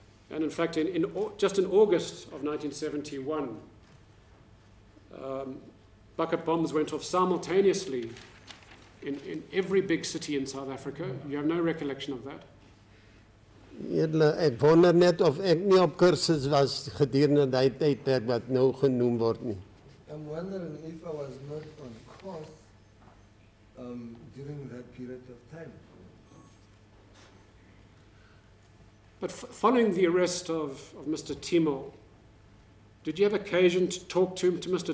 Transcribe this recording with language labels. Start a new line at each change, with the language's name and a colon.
English: And in fact, just in August of 1971, bucket bombs went off simultaneously in every big city in South Africa. You have no recollection of that?
Afrikaans: Edele, ek wonder net of ek nie op kursus was gedurende die tydperk wat nou genoem word nie.
English: I'm wondering if I was not on course during that period of time. But following the arrest of Mr. Timol, did you have occasion to talk to Mr.